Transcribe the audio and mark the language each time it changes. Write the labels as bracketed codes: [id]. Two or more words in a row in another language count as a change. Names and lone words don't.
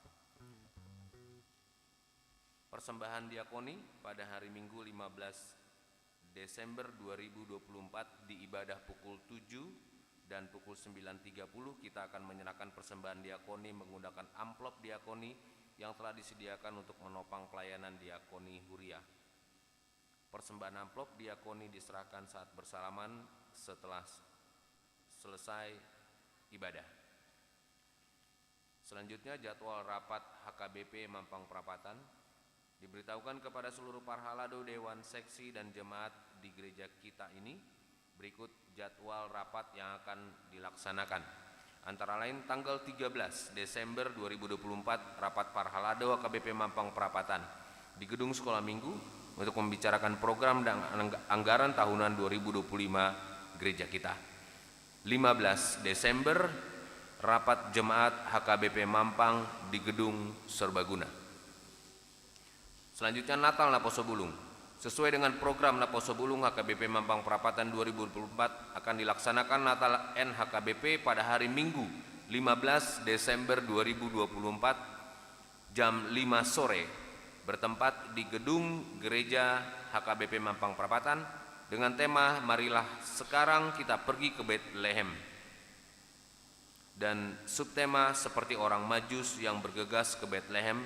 [id] Persembahan diakoni pada hari Minggu 15 Desember 2024 di ibadah pukul 7 dan pukul 9.30 kita akan menyerahkan persembahan diakoni menggunakan amplop diakoni yang telah disediakan untuk menopang pelayanan diakoni Huriah. Persembahan amplop diakoni diserahkan saat bersalaman setelah selesai ibadah. Selanjutnya jadwal rapat HKBP Mampang Perapatan. Diberitahukan kepada seluruh parhalado, dewan seksi dan jemaat di gereja kita ini berikut jadwal rapat yang akan dilaksanakan. Antara lain tanggal 13 Desember 2024 rapat Parhalado AKBP Mampang Perapatan di Gedung Sekolah Minggu untuk membicarakan program dan anggaran tahunan 2025 gereja kita. 15 Desember rapat jemaat HKBP Mampang di Gedung Serbaguna. Selanjutnya Natal Naposo Bulung. Sesuai dengan program Naposo Bulung HKBP Mampang Perapatan 2024 akan dilaksanakan Natal NHKBP pada hari Minggu 15 Desember 2024 jam 5 sore bertempat di gedung gereja HKBP Mampang Perapatan dengan tema Marilah Sekarang Kita Pergi ke Bethlehem dan subtema seperti orang Majus yang bergegas ke Bethlehem.